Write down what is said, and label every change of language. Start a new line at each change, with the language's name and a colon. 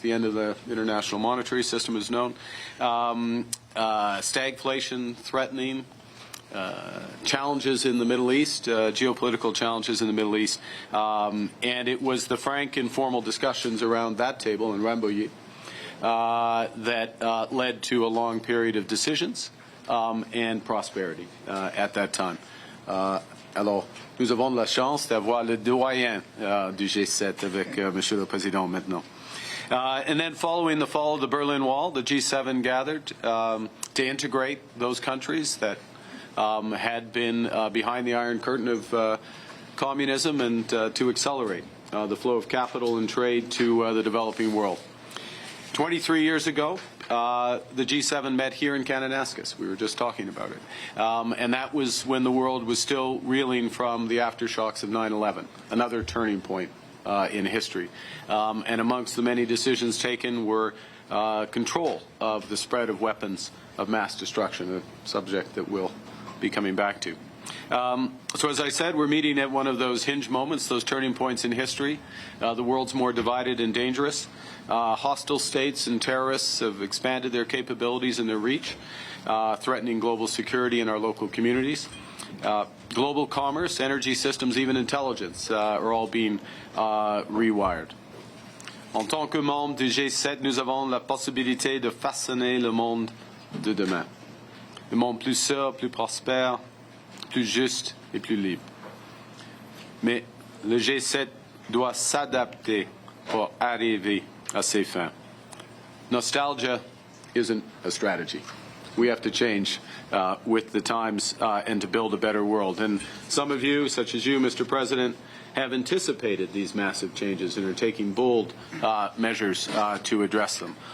English: The end of the international monetary system is known. Stagflation threatening, challenges in the Middle East, geopolitical challenges in the Middle East. And it was the frank, informal discussions around that table in Rambouillet that led to a long period of decisions and prosperity at that time.
French: Alors, nous avons de la chance d'avoir le doyen du G7 avec Monsieur le Président maintenant.
English: And then following the fall of the Berlin Wall, the G7 gathered to integrate those countries that had been behind the Iron Curtain of communism and to accelerate the flow of capital and trade to the developing world. 23 years ago, the G7 met here in Kananaskis. We were just talking about it. And that was when the world was still reeling from the aftershocks of 9/11, another turning point in history. And amongst the many decisions taken were control of the spread of weapons of mass destruction, a subject that we'll be coming back to. So as I said, we're meeting at one of those hinge moments, those turning points in history. The world's more divided and dangerous. Hostile states and terrorists have expanded their capabilities and their reach, threatening global security in our local communities. Global commerce, energy systems, even intelligence are all being rewired.
French: En tant que membres du G7, nous avons la possibilité de façonner le monde de demain. Le monde plus sûr, plus prospère, plus juste et plus libre. Mais le G7 doit s'adapter pour arriver à ses fins.
English: Nostalgia isn't a strategy. We have to change with the times and to build a better world. And some of you, such as you, Mr. President, have anticipated these massive changes and are taking bold measures to address them.